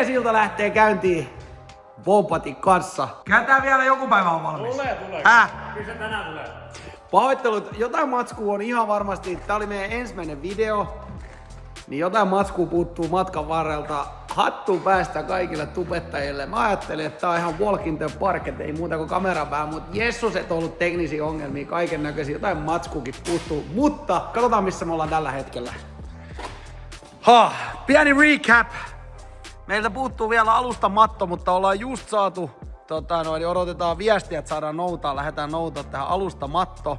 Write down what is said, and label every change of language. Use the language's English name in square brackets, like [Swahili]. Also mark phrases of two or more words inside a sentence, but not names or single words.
[Finnish] ilta lähtee käyntiin Wompatin kanssa. Kääntää vielä joku päivä on valmis. Tulee. Häh? Kyllä se tänään tulee. Pahoittelut, jotain matskua on ihan varmasti. Tää oli meidän ensimmäinen video. Niin jotain matskua puuttuu matkan varrelta. Hattuun päästä kaikille tubettajille. Mä ajattelin, että tää on ihan [English] walking the park, [Finnish] et ei muuta kuin kameran päällä. Mut jessus, et on ollut teknisiä ongelmia, kaiken näköisiä. Jotain matskukin puuttuu. Mutta katsotaan missä me ollaan tällä hetkellä. Pieni recap. Meiltä puuttuu vielä alusta matto, mutta ollaan just saatu, odotetaan viestiä, että saadaan noutaa, lähdetään noutaa tähän alusta matto.